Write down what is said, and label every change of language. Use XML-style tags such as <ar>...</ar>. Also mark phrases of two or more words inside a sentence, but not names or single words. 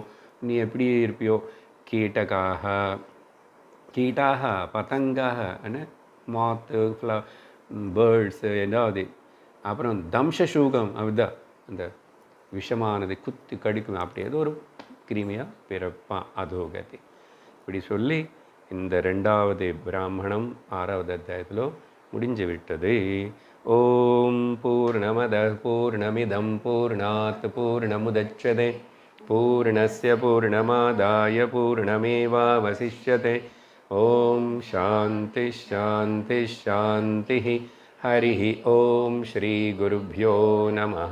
<ta>நீ எப்படி இருப்பியோ, கீட்டகாக கீட்டாக பதங்காக மாத்து பேர்ட்ஸு ஏதாவது, அப்புறம் தம்சசூகம் அதுதான் அந்த விஷமானது குத்தி கடிக்கும், அப்படி ஏதோ ஒரு கிருமியாக பிறப்பான் அதோகதி. இப்படி சொல்லி இந்த 2வது பிராமணம் 6வது அத்தியாயத்தில் முடிஞ்சு விட்டது.</ta> <sa>ॐ पूर्णमदः पूर्णमिदं पूर्णात् पूर्णमुदच्यते पूर्णस्य पूर्णमादाय पूर्णमेवावशिष्यते. ॐ शान्तिः शान्तिः शान्तिः. हरि ॐ श्री गुरुभ्यो नमः.</sa>